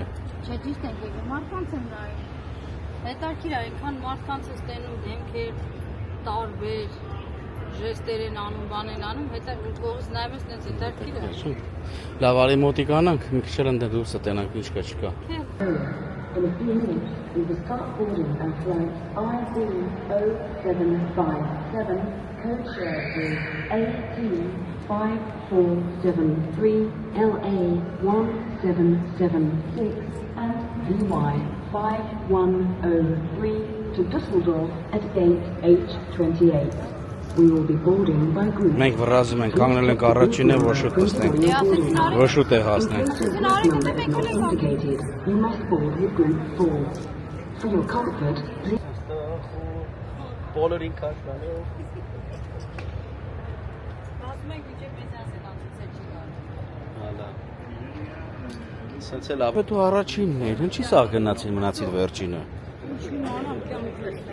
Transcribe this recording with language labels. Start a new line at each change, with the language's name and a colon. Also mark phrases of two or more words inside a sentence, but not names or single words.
Armenian: չէ, ճիշտ ենք եկել, մարդկանց եմ նայում։ Հետաքրքիր է, այնքան մարդկանց ես տենում դեմքեր, տարբեր, ժեստեր են անում, բան են անում, հետո կողից նայում ես, նենց հետաքրքիր է։ Լավ, արի մոտիկ անանք, մի քիչ էլ ընդե դուրս տենանք ինչ կա չկա։
English: In a few minutes, we will start boarding on flight IC0757, code share is AT5473LA1776 and VY5103 to Dusseldorf at gate H28. We will be boarding by group.
Armenian: Մենք վրազում ենք, կանգնել ենք առաջինը, որ շուտ տեսնենք։ Որ շուտ է հասնենք։
English: Indicated, you must board with group 4. For your comfort, please.
Armenian: Բոլորին քաշվանով։ Ասում ենք ինչե մեզ ասել անցել չի գալ։ Հալա։ Սենց էլ ապա դու առաջինն էր, ինչի սա գնացին մնացիր վերջինը։ Ինչի մանամ կյանքից։